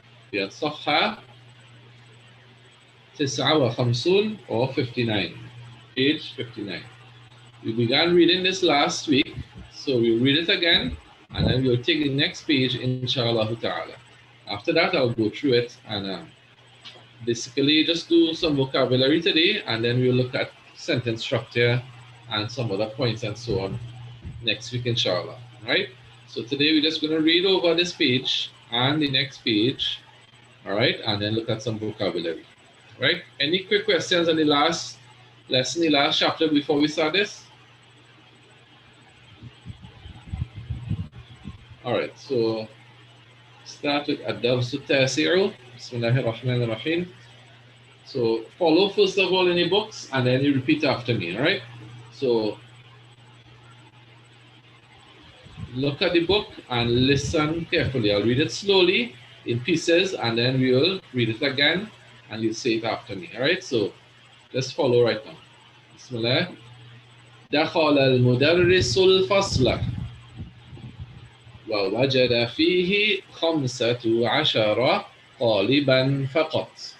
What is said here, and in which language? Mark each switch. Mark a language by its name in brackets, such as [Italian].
[Arabic] في الصفحة 59 [English] or 59. Page 59. We began reading this last week, so we'll read it again, and then we'll take the next page, inshallah ta'ala. After that, I'll go through it and basically just do some vocabulary today, and then we'll look at sentence structure and some other points and so on next week, inshallah. All right? So today we're just going to read over this page and the next page, all right, and then look at some vocabulary. All right? Any quick questions on the last lesson, the last chapter before we start this? All right, so start with [Arabic] الدرس التاسع. بسم الله الرحمن الرحيم. [English] So follow first of all in your books, and then you repeat after me, all right? So look at the book and listen carefully. I'll read it slowly in pieces, and then we will read it again, and you'll say it after me, all right? So let's follow right now. Bismillah. [Arabic] دخل المدرس الفصل ووجد فيه 15 طالبا فقط.